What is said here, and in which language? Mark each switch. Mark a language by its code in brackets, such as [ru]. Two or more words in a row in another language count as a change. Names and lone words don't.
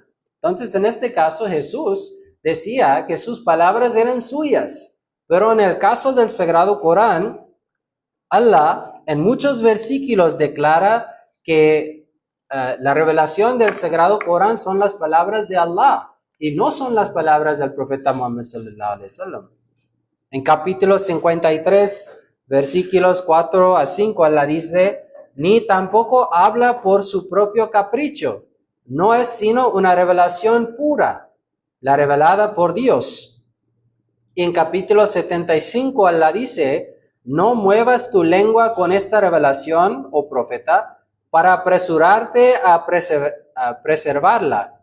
[es] Entonces, en este caso, Jesús decía que sus palabras eran suyas, pero en el caso del Sagrado Corán, Allah en muchos versículos declara que la revelación del Sagrado Corán son las palabras de Allah y no son las palabras del profeta Muhammad [ar] صلى الله عليه وسلم. [es] En capítulo 53, versículos 4 a 5, Allah dice: ni tampoco habla por su propio capricho, no es sino una revelación pura, la revelada por Dios. Y en capítulo 75, Allah dice: no muevas tu lengua con esta revelación, oh profeta, para apresurarte a preservarla.